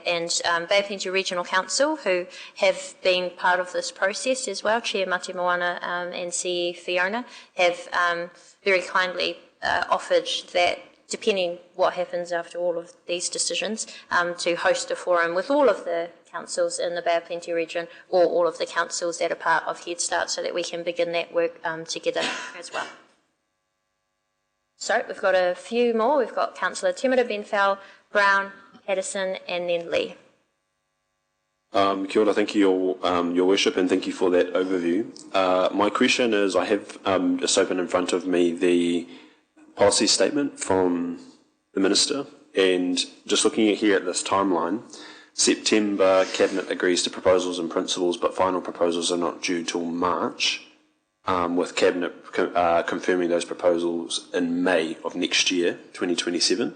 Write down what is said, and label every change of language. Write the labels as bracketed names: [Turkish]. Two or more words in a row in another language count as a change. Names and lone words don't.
[English] And Bay of Plenty Regional Council, who have been part of this process as well, Chair Mate Moana and CE Fiona, have very kindly offered that, depending what happens after all of these decisions, to host a forum with all of the councils in the Bay of Plenty region, or all of the councils that are part of Head Start, so that we can begin that work together as well. So we've got a few more. We've got Councillor Temera Benfell, Brown, Patterson, and then Lee. [Māori] Kia ora, [English] thank you, Your Worship, and thank you for that overview. My question is, I have just open in front of me the policy statement from the Minister, and just looking at here at this timeline, September, Cabinet agrees to proposals and principles, but final proposals are not due till March, with Cabinet confirming those proposals in May of next year, 2027.